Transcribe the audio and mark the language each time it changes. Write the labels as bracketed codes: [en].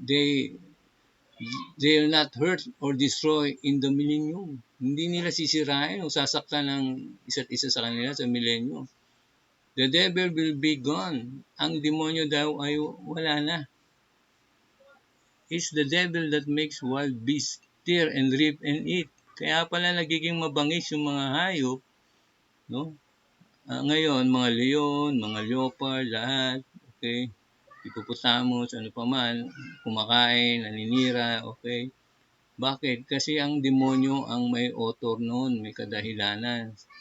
[en] They will not hurt or destroy in the millennium. [tl] Hindi nila sisirain o sasaktan ng isa't isa sa kanila sa millennium. [en] The devil will be gone. [tl] Ang demonyo daw ay wala na. [en] It's the devil that makes wild beasts tear and rip and eat. [tl] Kaya pala nagiging mabangis yung mga hayop, no? Ngayon, mga leon, mga leopard, lahat, okay? Hippopotamus, ano pa man, kumakain, naninira, okay? Bakit? Kasi ang demonyo ang may author noon, may kadahilanan.